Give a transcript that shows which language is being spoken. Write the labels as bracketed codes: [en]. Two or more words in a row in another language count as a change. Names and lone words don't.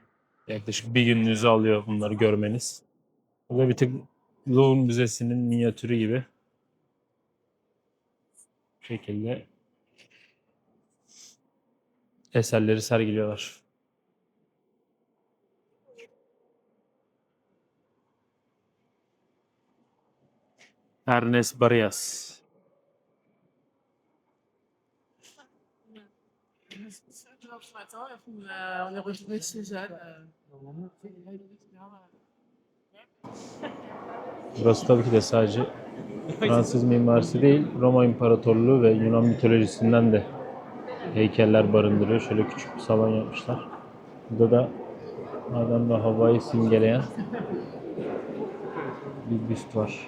[tr] Yaklaşık bir gününüzü alıyor bunları görmeniz. Bu da bir tık Louvre Müzesi'nin minyatürü gibi şekilde eserleri sergiliyorlar. Ernest Barrias. [fr] Ce matin, on est retourné de Cézanne. [tr] Burası tabii ki de sadece Fransız mimarisi değil, Roma İmparatorluğu ve Yunan mitolojisinden de heykeller barındırıyor. Şöyle küçük bir salon yapmışlar. Burada da Adem ve Havva'yı simgeleyen bir büst var.